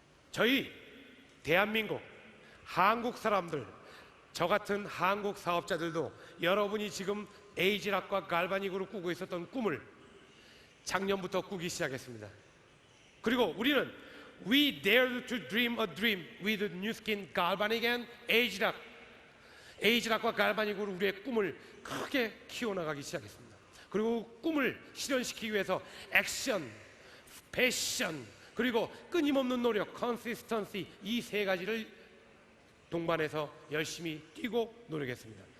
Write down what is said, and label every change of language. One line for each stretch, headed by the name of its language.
Korean: 저희 대한민국, 한국 사람들, 저 같은 한국 사업자들도 여러분이 지금 에이지락과 갈바닉으로 꾸고 있었던 꿈을 작년부터 꾸기 시작했습니다. 그리고 우리는
English: We dared to dream a dream with New Skin, Galvanic and Age락.
Korean: 에이지락과 갈바닉으로 우리의 꿈을 크게 키워나가기 시작했습니다. 그리고 꿈을 실현시키기 위해서 액션, 패션, 그리고 끊임없는 노력, consistency, 이 세 가지를 동반해서 열심히 뛰고 노력했습니다.